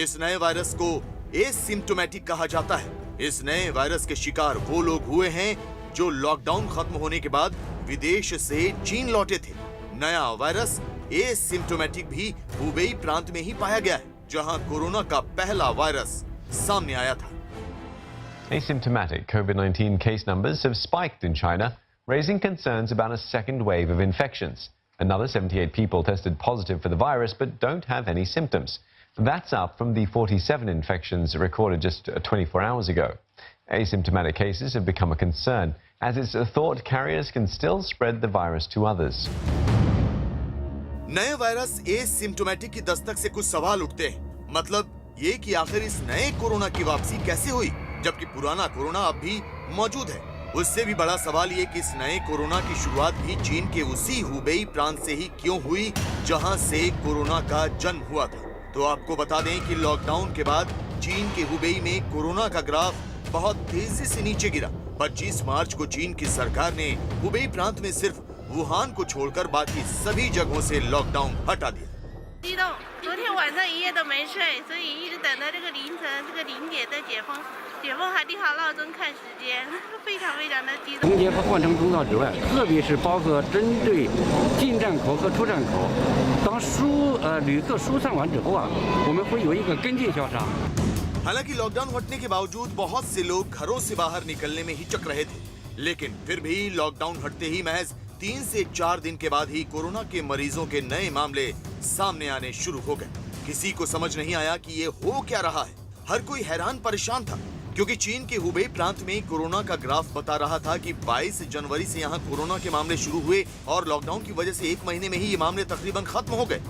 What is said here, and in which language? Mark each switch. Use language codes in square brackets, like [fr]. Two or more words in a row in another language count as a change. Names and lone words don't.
[hi] इस नए वायरस को एसिम्प्टोमेटिक कहा जाता है। इस नए वायरस के शिकार वो लोग हुए हैं जो लॉकडाउन खत्म होने के बाद विदेश से चीन लौटे थे। नया वायरस एसिम्प्टोमेटिक भी हुबेई प्रांत में ही पाया गया है, जहां कोरोना का पहला वायरस सामने आया था। [en] Asymptomatic COVID-19 case numbers have spiked in China, raising concerns about a second wave of infections. Another 78 people tested positive for the virus but don't have any symptoms. That's up from the 47 infections recorded just 24 hours ago. Asymptomatic cases have become a concern, as it's thought carriers can still spread the virus to others. [hi] नए वायरस एसिम्प्टोमेटिक की दस्तक से कुछ सवाल उठते हैं। मतलब ये कि आखिर इस नए कोरोना की वापसी कैसे हुई, जबकि पुराना कोरोना अब भी मौजूद है। उससे भी बड़ा सवाल ये कि इस नए कोरोना की शुरुआत भी चीन के उसी हुबेई प्रांत से ही क्यों हुई जहां से कोरोना का जन्म हुआ था। तो आपको बता दें कि लॉकडाउन के बाद चीन के हुबेई में कोरोना का ग्राफ बहुत तेजी से नीचे गिरा। 25 मार्च को चीन की सरकार ने हुबेई प्रांत में सिर्फ वुहान को छोड़कर बाकी सभी जगहों से लॉकडाउन हटा दिया। [zh] 激动，昨天晚上一夜都没睡，所以一直等到这个凌晨这个0点的解封，解封还得好闹钟看时间，非常的激动。从结合换乘通道之外，特别是包括针对进站口和出站口，当旅客疏散完之后啊，我们会有一个跟进消杀。 [hi] हालांकि लॉकडाउन हटने के बावजूद बहुत से लोग घरों से बाहर निकलने में हिचक रहे थे, लेकिन फिर भी लॉकडाउन हटते ही महज 3 से 4 दिन के बाद ही कोरोना के मरीजों के नए मामले सामने आने शुरू हो गए। किसी को समझ नहीं आया कि ये हो क्या रहा है। हर कोई हैरान परेशान था, क्योंकि चीन के हुबेई प्रांत में कोरोना का ग्राफ बता रहा था कि 22 जनवरी से यहाँ कोरोना के मामले शुरू हुए और लॉकडाउन की वजह से 1 महीने में ही ये मामले तकरीबन खत्म हो गए।